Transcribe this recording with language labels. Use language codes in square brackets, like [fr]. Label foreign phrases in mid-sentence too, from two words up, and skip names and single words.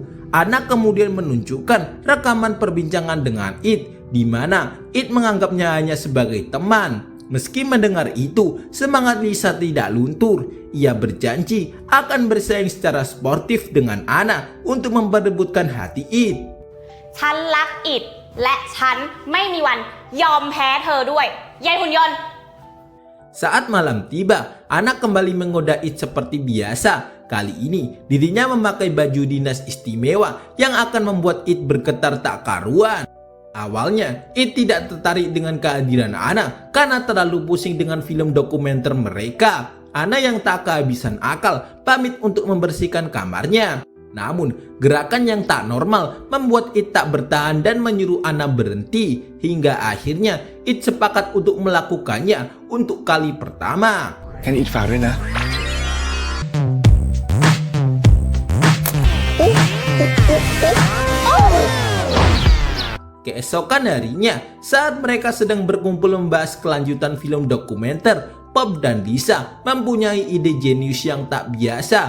[id] Ana kemudian menunjukkan rekaman perbincangan dengan It, di mana It menganggapnya hanya sebagai teman. Meski mendengar itu, semangat Lisa tidak luntur. Ia berjanji akan bersaing secara sportif dengan Anna untuk memperebutkan hati It. [th] ฉันรักอิดและฉันไม่มีวันยอมแพ้เธอด้วยยายหุ่นยนต์ [id] Saat malam tiba, Anna kembali menggoda It seperti biasa. Kali ini, dirinya memakai baju dinas istimewa yang akan membuat It bergetar tak karuan. Awalnya, It tidak tertarik dengan kehadiran Anna karena terlalu pusing dengan film dokumenter mereka. Anna yang tak kehabisan akal pamit untuk membersihkan kamarnya. Namun, gerakan yang tak normal membuat It tak bertahan dan menyuruh Anna berhenti. Hingga akhirnya, It sepakat untuk melakukannya untuk kali pertama. [th] Kan It ฝากด้วยนะ [id] Keesokan harinya, saat mereka sedang berkumpul membahas kelanjutan film dokumenter, Pop dan Lisa mempunyai ide jenius yang tak biasa.